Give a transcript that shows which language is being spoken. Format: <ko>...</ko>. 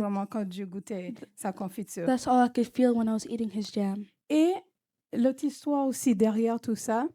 <fr>vraiment quand je goûtais sa confiture.</fr> <en>that's all I could feel when I was eating his jam.</en> <fr>Et l'autre histoire aussi derrière tout ça,</fr>